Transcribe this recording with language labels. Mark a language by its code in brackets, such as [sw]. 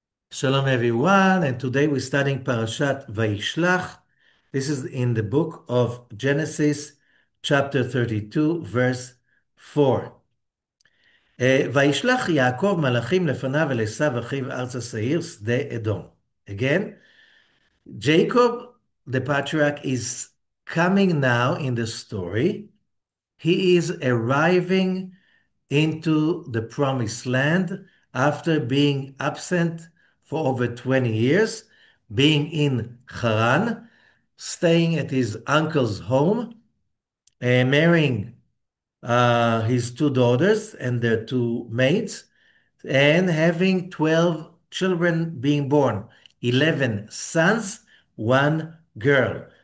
[en] Shalom everyone, and today we're studying Parashat VaYishlah. This is in the book of Genesis, chapter 32, verse 4. [he] וישלח יעקב מלאכים לפניו אל עשיו אחיו ארצה שעיר שדה אדום. [en] Again, Jacob, the patriarch, is coming now in the story. He is arriving into the promised land after being absent for over 20 years, being in Haran, staying at his uncle's home, marrying his two daughters and their two maids, and having 12 children being born, 11 sons, one girl.